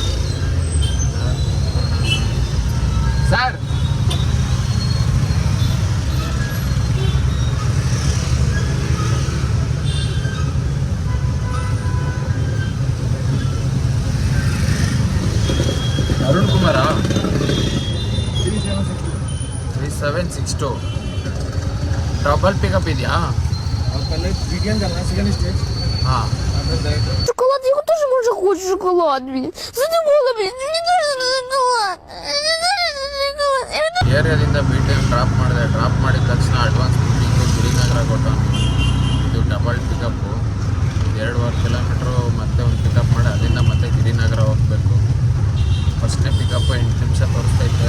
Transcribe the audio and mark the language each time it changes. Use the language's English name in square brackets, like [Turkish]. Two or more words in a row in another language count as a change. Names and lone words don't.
[Kannada] ಸರ್ ಅರುಣ್ ಕುಮಾರ 3762 [English] double pickup [Kannada] ಇದೆಯಾ? ಹಾಂ. [Russian] Шоколад, я тоже может хочешь шоколад, блин. Задумала, блин, мне тоже шоколад. [Kannada] ಏರಿಯಾದಿಂದ BTM ಡ್ರಾಪ್ ಮಾಡಿದೆ. ಡ್ರಾಪ್ ಮಾಡಿದ ತಕ್ಷಣ [English] advance booking [Kannada] ಗಿರಿನಗರ ಕೊಟ್ಟ. ಇದು [English] double pickup. [Kannada] 2.5 ಕಿಲೋಮೀಟ್ರು ಮತ್ತೆ ಒಂದು ಪಿಕಪ್ ಮಾಡಿ ಅಲ್ಲಿಂದ ಮತ್ತೆ ಗಿರಿನಗರ ಹೋಗಬೇಕು. ಫಸ್ಟ್ನೇ ಪಿಕಪ್ಪು 8 ನಿಮಿಷ ತೋರಿಸ್ತೈತೆ.